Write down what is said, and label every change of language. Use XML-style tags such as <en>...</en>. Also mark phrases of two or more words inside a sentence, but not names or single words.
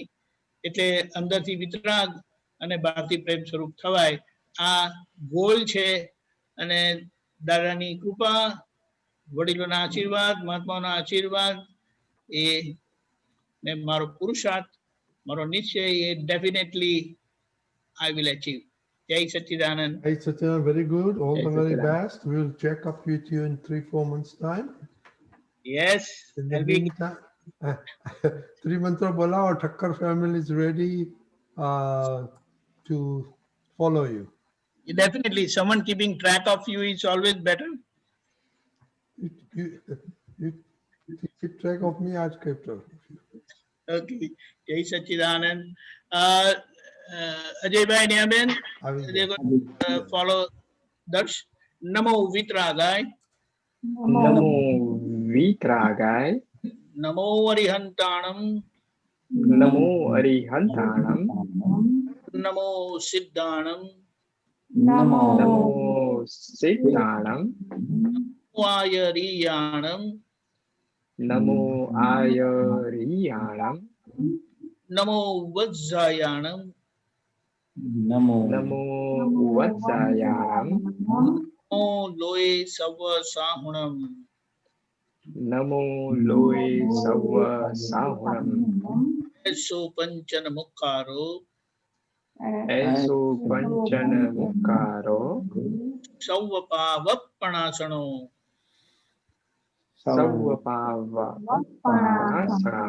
<gu>એટલે અંદરથી વિતરાગ અને બહારથી પ્રેમ સ્વરૂપ થવાય. આ ગોલ છે. અને દાદાની કૃપા, વડીલોના આશીર્વાદ, મહાત્માઓના આશીર્વાદ, એ ને મારો પુરુષાર્થ, મારો નિશ્ચય, એ ડેફિનેટલી</gu> <en>I will achieve.</en> <gu>જય સચ્ચિદાનંદ. જય સચ્ચિદાનંદ,</gu> <en>very good. All the very best. We'll check up with you in 3-4 months' time. Yes. In the meantime, three mantra bola, our Thakkar family is ready to follow you. Definitely, someone keeping track of you is always better. You keep track of me, I'll keep track of you. Okay.</en> <gu>જય સચ્ચિદાનંદ.</gu> <en>Ajay Bhai Niyaben, they're going to follow Darsh.</en> <pra>नमो वीतरागाय. नमो वीतरागाय. नमो अरिहंताणं. नमो अरिहंताणं. नमो सिद्धाणं. नमो सिद्धाणं. नमो आयरियाणं. नमो आयरियाणं. नमो उवज्झायाणं. नमो उवज्झायाणं. नमो लोए सव्व साहूणं. नमो लोए सव्व साहूणं एसो पंच णमुक्कारो एसो पंच णमुक्कारो सव्व पावप्पणासणो सव्व पावप्पणासणा</pra>